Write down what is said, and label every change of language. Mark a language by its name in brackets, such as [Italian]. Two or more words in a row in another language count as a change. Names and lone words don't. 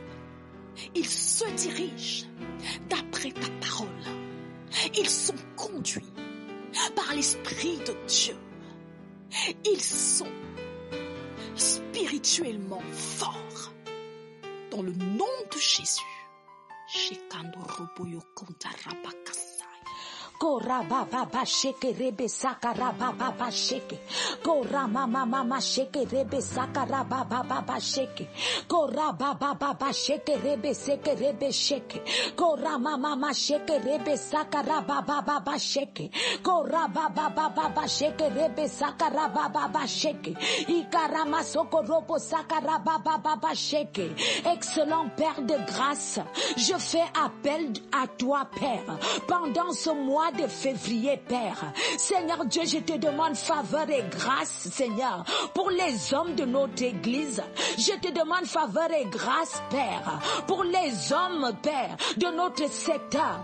[French] Ils se dirigent d'après ta parole. Ils sont conduits par l'Esprit de Dieu. Ils sont spirituellement forts. Dans le nom de Jésus. Kora baba ba sheke rebe sakara baba ba sheke. Kora mama mama sheke rebe sakara baba baba sheke. Kora baba baba sheke rebe seke rebe sheke. Kora mama mama sheke rebe sakara baba baba sheke. Kora baba baba sheke rebe sakara baba baba sheke. Ikara masoko robo sakara baba baba sheke. Excellent Père de grâce, je fais appel à toi, Père, pendant ce mois de février, Père. Seigneur Dieu, je te demande faveur et grâce, Seigneur, pour les hommes de notre église. Je te demande faveur et grâce, Père, pour les hommes, Père, de notre secteur.